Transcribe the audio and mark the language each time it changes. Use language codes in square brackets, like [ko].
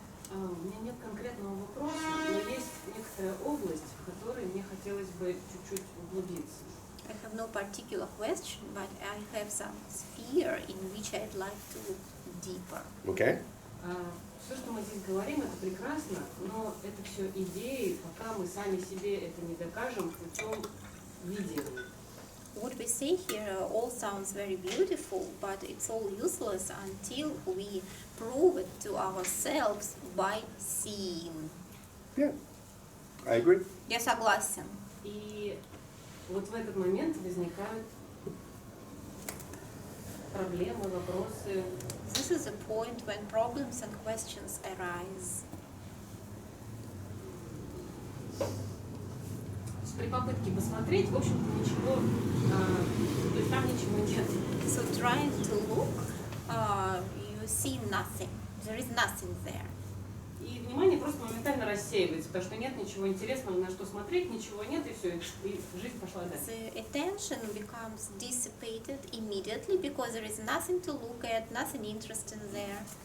[ru] У меня нет конкретного вопроса, но есть некоторая область, в которой мне хотелось бы чуть-чуть углубиться. [en] I have no particular question, but I have some sphere in which I'd like to look deeper. Okay? [ru] Все, что мы здесь говорим, это прекрасно, но это все идеи, пока мы сами себе это не докажем путем видения. [en] What we say here all sounds very beautiful, but it's all useless until we prove it to ourselves by seeing. Yeah, I agree. [ru] Я согласен. И вот в этот момент возникают проблемы, вопросы. [en] This is a point when problems and questions arise. [ru] При попытке посмотреть, в общем-то, ничего, то есть там ничего нет. [en] So trying to look, you see nothing. There is nothing there. [ru] И внимание просто моментально рассеивается, потому что нет ничего интересного, на что смотреть, ничего нет, и все, и жизнь пошла дальше. [en] The attention becomes dissipated immediately because there is nothing to look at, nothing interesting there.